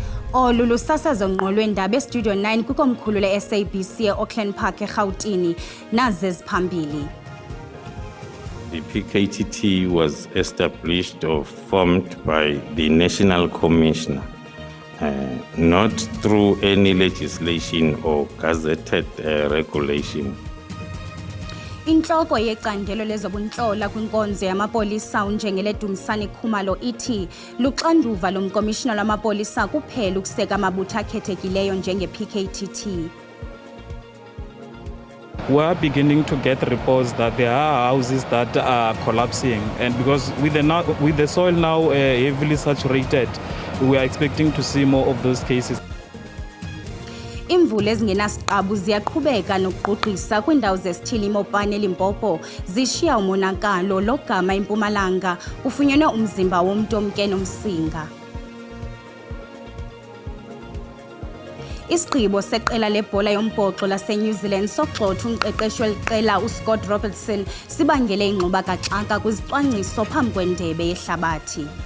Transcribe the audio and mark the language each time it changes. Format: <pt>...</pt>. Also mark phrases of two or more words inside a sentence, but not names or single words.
<xh>Olu lusasazo ngqolwendaba eStudio 9 kwikomkhulu le-SABC e-Auckland Park eRhawutini nazi eziphambili.</xh> <en>The PKTT was established or formed by the National Commissioner, not through any legislation or gazetted regulation.</en> <xh>Intloko yecandelo lezobuntlola kwinkonzo yamapolisa uNjengele Dumisani Khumalo ithi luxanduva lomkomishina lwamapolisa kuphela ukuseka amabutho akhethekileyo njenge-PKTT.</xh> <en>We are beginning to get reports that there are houses that are collapsing, and because with the soil now heavily saturated, we are expecting to see more of those cases.</en> <xh>Imvula ezingenasiqabu ziyaqhubeka nokugqugqisa kwindawo zesithili Mopane eLimpopo zishiya umonakalo logama eMpumalanga kufunyenwe umzimba womntu omke nomsinga. Isigqibo seqela lebhola yombhoxo laseNew Zealand sogxotha umqeqeshi weliqela uScott Robertson sibangele ingxubakaxaka kwizicwangciso phambi kwendebe yehlabathi.</xh>